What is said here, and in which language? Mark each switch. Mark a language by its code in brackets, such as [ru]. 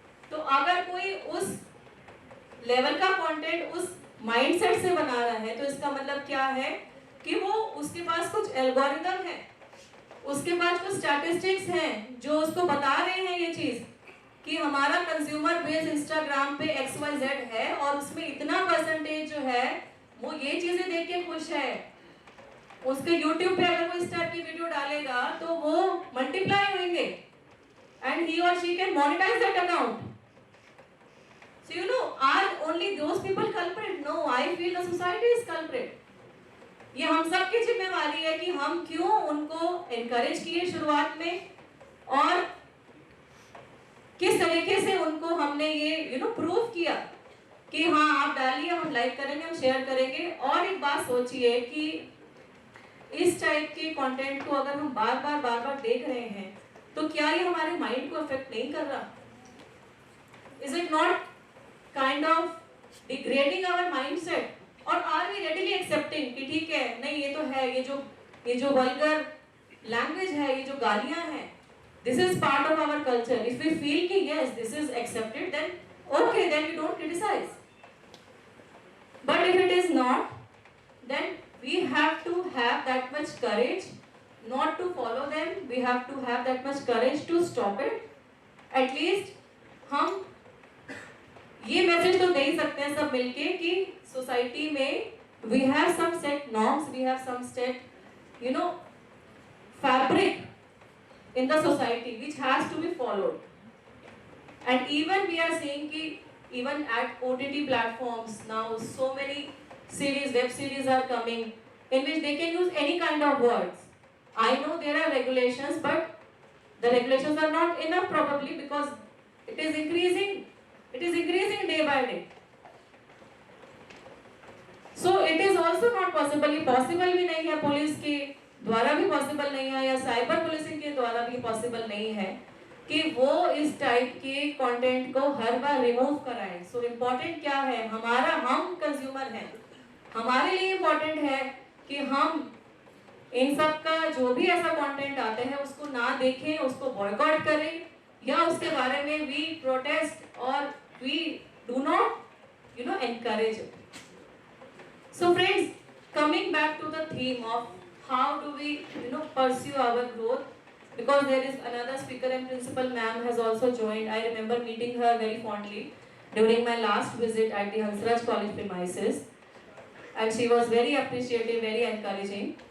[hi] तो अगर कोई उस लेवल का कंटेंट उस माइंडसेट से बना रहा है तो इसका मतलब क्या है कि वो उसके पास कुछ एल्गोरिदम है, उसके पास कुछ स्टैटिस्टिक्स हैं जो उसको बता रहे हैं ये चीज कि हमारा कंज्यूमर बेस इंस्टाग्राम पे XYZ है और उसमें इतना परसेंटेज जो है वो ये चीजें देख के खुश है. उसके यूट्यूब पे अगर वो इस टाइप की वीडियो डालेगा तो वो मल्टीप्लाई होंगे [en] And he और she can monetize that account. So you know, are only those people culprit? No, I feel the society is culprit. [hi] ये हम सब की जिम्मेवारी है कि हम क्यों उनको encourage किए शुरुआत में और किस तरीके से उनको हमने ये प्रूव किया कि हाँ आप डालिए, हम लाइक करेंगे, हम शेयर करेंगे. और एक बात सोचिए कि इस टाइप के कंटेंट को अगर हम बार बार देख रहे हैं तो क्या ये हमारे माइंड को अफेक्ट नहीं कर रहा? [en] Is it not kind of degrading our mindset? or are we readily accepting [hi] कि ठीक है, नहीं ये तो है, ये जो vulgar language है, ये जो गालियां हैं, [en] this is part of our culture. If we feel कि yes this is accepted, then okay, then we don't criticize. But if it is not, then we have to have that much courage not to follow them. We have to have that much courage to stop it. At least [hi] हम ये message तो दे ही सकते हैं सब मिलके कि society में [en] we have some set norms, we have some set fabric in the society which has to be followed. And even we are seeing कि even at OTT platforms now so many series, web series are coming in which they can use any kind of words. I know there are regulations, but the regulations are not enough probably because it is increasing day by day. So it is also not possible, [hi] ये possible भी नहीं है, police के द्वारा भी possible नहीं है या साइबर पुलिसिंग के द्वारा भी possible नहीं है कि वो इस टाइप के कंटेंट को हर बार रिमूव कराएं. सो इम्पोर्टेंट क्या है, हम कंज्यूमर हैं, हमारे लिए इम्पोर्टेंट है कि हम इन सब का जो भी ऐसा कंटेंट आते हैं उसको ना देखें, उसको बॉयकॉट करें या उसके बारे में [en] we protest [hi] और [en] We do not encourage it. So friends, coming back to the theme of how do we pursue our growth, because there is another speaker and principal ma'am has also joined. I remember meeting her very fondly during my last visit at the Hansraj College premises, and she was very appreciative, very encouraging.